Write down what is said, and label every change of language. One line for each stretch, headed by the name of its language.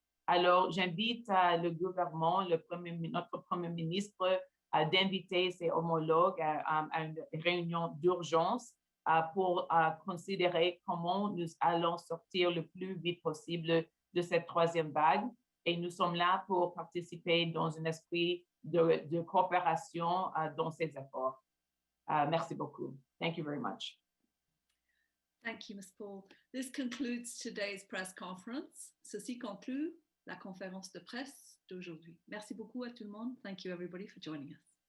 French: Alors, j'invite le gouvernement, notre Premier ministre, d'inviter ses homologues à une réunion d'urgence pour considérer comment nous allons sortir le plus vite possible de cette troisième vague. Et nous sommes là pour participer dans un esprit de coopération dans ces efforts. Merci beaucoup.
English: Thank you very much. Thank you, Ms. Paul. This concludes today's press conference.
French: Ceci conclut la conférence de presse d'aujourd'hui. Merci beaucoup à tout le monde.
English: Thank you, everybody, for joining us.